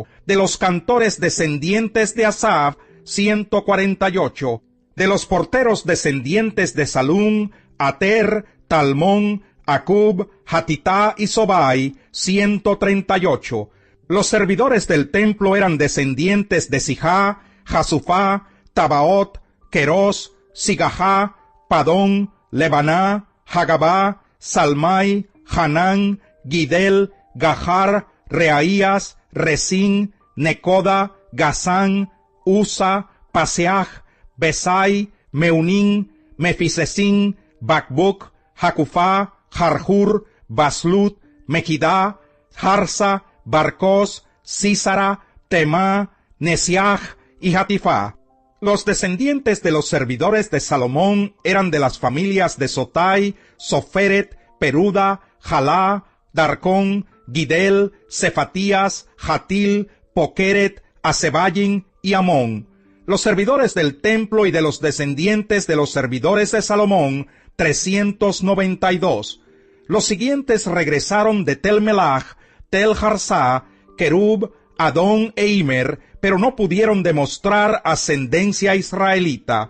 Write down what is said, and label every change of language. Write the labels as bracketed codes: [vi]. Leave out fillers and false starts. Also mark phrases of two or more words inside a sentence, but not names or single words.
[es] De los cantores descendientes de Asaf, 148. De los porteros descendientes de Salún, Ater, Talmón, Acub, Hatitá y Sobai, 138. Los servidores del templo eran descendientes de Sijá, Jasufá, Tabaot, Querós, Sigajá, Padón, Lebaná, Hagabá, Salmai, Hanán, Gidel, Gahar, Reaías, Resín, Necoda, Gazán, Usa, Paseaj, Besai, Meunín, Mefisesín, Bacbuc, Jacufá, Jarjur, Baslut, Mejidá, Jarsa, Barcós, Sísara, Temá, Nesiaj y Hatifá. Los descendientes de los servidores de Salomón eran de las familias de Sotai, Soferet, Peruda, Jalá, Darcón, Gidel, Cefatías, Hatil, Pokeret, Asebayin y Amón. Los servidores del templo y de los descendientes de los servidores de Salomón, 392. Los siguientes regresaron de Tel Melach, Tel Harsá, Kerub, Adón e Imer, pero no pudieron demostrar ascendencia israelita.